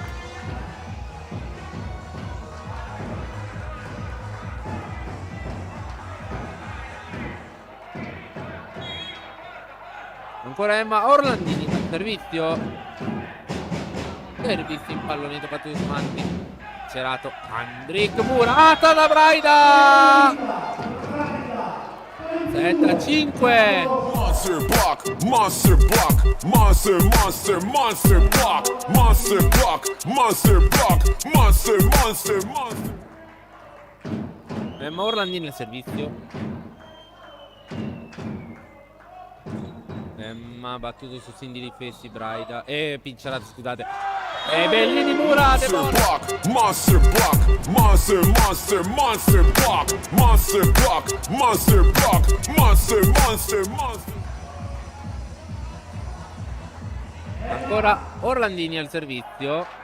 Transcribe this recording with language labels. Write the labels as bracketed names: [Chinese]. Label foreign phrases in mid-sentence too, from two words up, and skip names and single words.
[Italian] Ancora Emma Orlandini al servizio. Servizio impallonito, battuto su Manti. Cerato, Andrick, murata da Braida. 7-5. [English] Monster block, monster block, monster, monster, monster block, monster block, monster block, monster, monster, monster. [Italian] Emma Orlandini al servizio. Emma battuto su Cindy di Fessi, Braida e Pincerato, scusate. E Bellini murate. [English] Monster block, monster, monster, monster block, monster block, monster block, monster, monster, monster. [Italian] Ancora Orlandini al servizio.